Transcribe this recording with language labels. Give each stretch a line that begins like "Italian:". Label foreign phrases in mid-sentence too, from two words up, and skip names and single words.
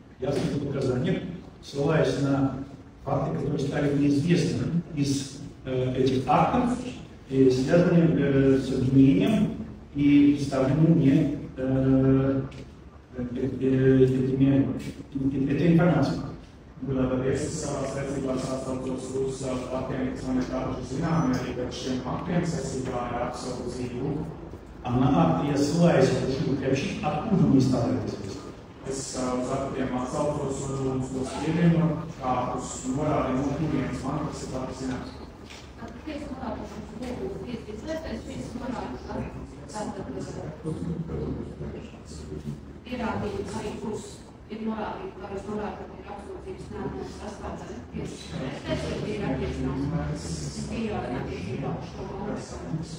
Russian: в своих показаниях ссылаюсь на факты, которые стали мне известны из этих актов, связанные с обвинением и представленными мне этой информацией.
Latvian: Es savās liecībās atsaucos uz faktiem, kas man ir tādi zināmi, arī par šiem faktiem saistībā ar apsūdzību.
Russian: А на акт я ссылаюсь, прошу приобщить, откуда мне стало это известно.
Latvian: Es uz aktiem atsaucos un uz to spiedienu, kā uz norādījumu, no kurienes man tas ir tādi zināms. Pierādījums arī būs ir norādīti, kā es norādīju, ka ir apsūdzības nākotnes sastāvdaļa tiesas respektīvi ir attiecināms pieļaujam attiecībā uz šo kontekstu.